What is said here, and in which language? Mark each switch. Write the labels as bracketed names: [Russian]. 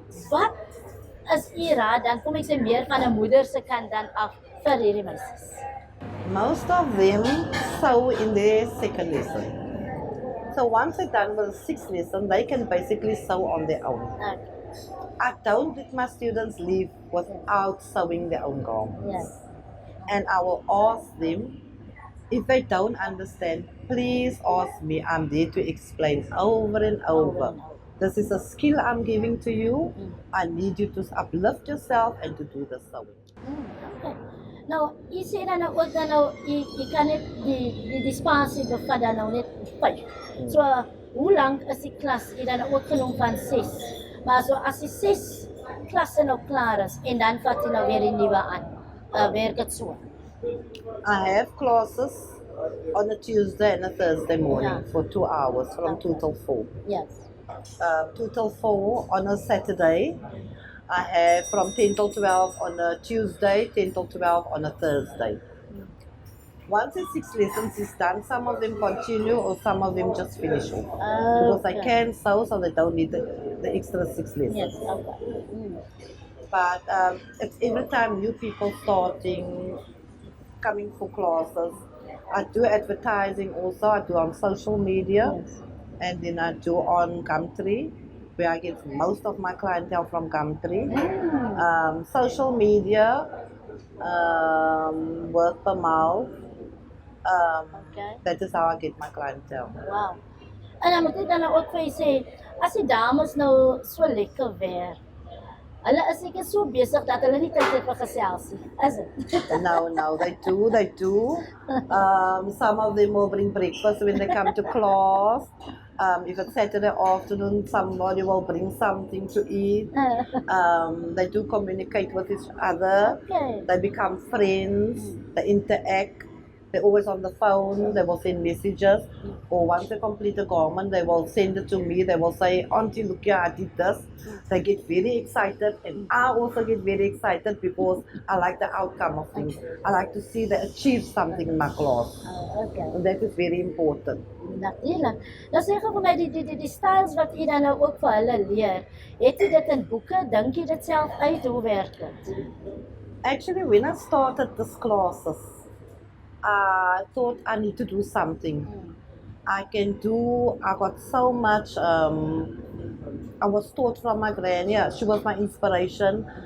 [Afrikaans] Wat is u raad dan kom ek sê meer van 'n moeder se kant dan af vir hierdie meisies? [English] Most of them sew in their second lesson. So once they're done with the 6th lesson, they can basically sew on their own. Okay. I don't let my students leave without sewing their own garments. Yes. And I will ask them, if they don't understand, please ask me. I'm there to explain over and over. This is a skill I'm giving to you. I need you to uplift yourself and to do the sewing. [Afrikaans] Okay. Nou, u sê dan nou ook dan nou, u kan net die spasie bevat dan nou net 5. So, hoe lank is die klas? U dan nou ook genoem van 6. Maar so as die 6 klasse nou klaar is en dan vat jy nou weer die nuwe aan. Werk dit so? [English] I have classes on a Tuesday and a Thursday morning Yeah. for 2 hours from 2 till 4. Yes. 2 till 4 on a Saturday. I have from 10 till 12 on a Tuesday, 10 till 12 on a Thursday. Once the 6 lessons is done, some of them continue or some of them just finish off. Because I can sew, so they don't need the extra 6 lessons. Yes, okay. But it's every time new people starting, coming for classes. I do advertising also. I do on social media, Yes. and then I do on Gumtree, where I get most of my clientele from Gumtree. Social media, word per mouth. Okay. That is how I get my clientele. Wow. [Afrikaans] En dan moet ek dan ook vir jy sê, as die dames nou so lekker werk, hulle is seker so besig dat hulle nie tyd het vir geselsie, is dit? [English] No, they do. Some of them will bring breakfast when they come to class. If it's Saturday afternoon, somebody will bring something to eat. They do communicate with each other. Okay. They become friends. They interact. They're always on the phone. They will send messages. Or once they complete a garment, they will send it to me. They will say, Auntie, look here, I did this. They get very excited. And I also get very excited because I like the outcome of things. I like to see they achieve something in my class. Okay. And that is very important. [Afrikaans] Natuurlijk. Nou sê gou vir my die styles wat jy dan nou ook vir hulle leer. Het jy dit in boeke? Dink jy dit self uit? Hoe werk dit? [English] Actually, when I started these classes, I thought I need to do something. I got so much, I was taught from my granny, she was my inspiration.